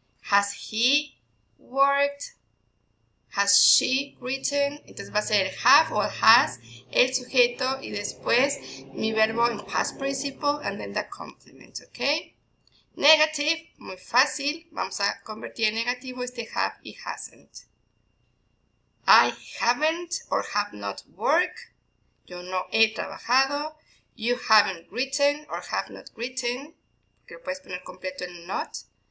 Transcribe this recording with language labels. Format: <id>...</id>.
<en>Has he worked? Has she written?</en> <es>Entonces va a ser have or has, el sujeto y después mi verbo en past participle</es> <en>and then the complement,</en> <es>¿ok? Negative, muy fácil, vamos a convertir en negativo este have y hasn't.</es> <en>I haven't or have not worked.</en> <es>Yo no he trabajado.</es> <en>You haven't written or have not written.</en> <es>Que lo puedes poner completo en not.</es>